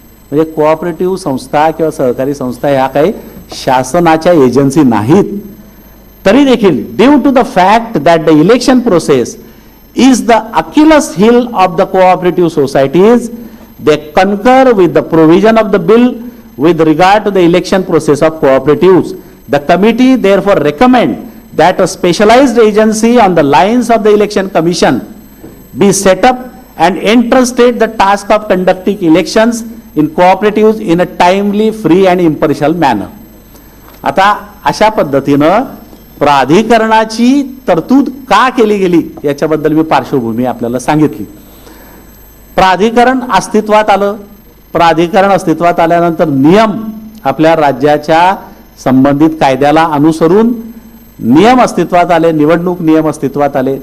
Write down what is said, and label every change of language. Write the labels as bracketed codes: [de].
[mr] म्हणजे कोऑपरेटिव्ह संस्था किंवा सहकारी संस्था ह्या काही शासनाच्या एजन्सी नाहीत, तरी देखील [en] Due to the fact that the election process is the Achilles heel of the cooperative societies they concur with the provision of the bill with regard to the election process of cooperatives. The committee therefore recommend that a specialized agency on the lines of the election commission be set up and entrusted the task of conducting elections in cooperatives in a timely, free and impartial manner. [mr] आता अशा पद्धतीनं प्राधिकरणाची तरतूद का केली गेली याच्याबद्दल मी पार्श्वभूमी आपल्याला सांगितली. प्राधिकरण अस्तित्वात आलं. प्राधिकरण अस्तित्वात आल्यानंतर नियम आपल्या राज्याच्या संबंधित कायद्याला अनुसरून नियम अस्तित्वात आले, निवडणूक नियम अस्तित्वात आले.